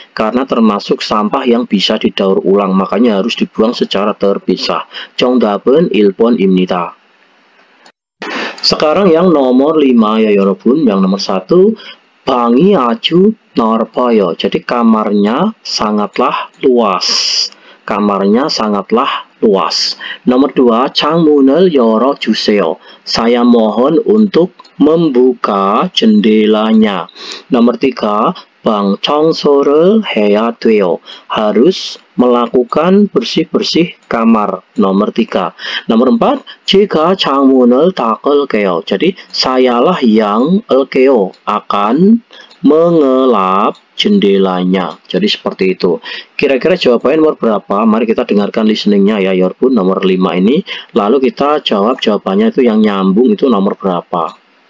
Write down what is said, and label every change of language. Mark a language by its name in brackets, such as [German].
[Indonesian] Karena termasuk sampah yang bisa didaur ulang. Makanya harus dibuang secara terpisah. [Korean] 정답은 1번입니다. [Indonesian] Sekarang yang nomor 5 ya 여러분. Yang nomor 1, [Korean] 방이 아주 넓어요. [Indonesian] Jadi kamarnya sangatlah luas. Kamarnya sangatlah luas. Nomor 2, [Korean] 창문을 열어주세요. [Indonesian] Saya mohon untuk membuka jendelanya. Nomor 3, [Korean] 방 청소를 해야 돼요. [Indonesian] Harus melakukan bersih-bersih kamar. Nomor 3. Nomor 4, [Korean] 제가 창문을 닦을게요. [Indonesian] Jadi sayalah yang akan mengelap jendelanya. Jadi seperti itu. Kira-kira jawabannya nomor berapa? Mari kita dengarkan listeningnya ya 여러분. Nomor 5 ini. Lalu kita jawab jawabannya itu yang nyambung itu nomor berapa?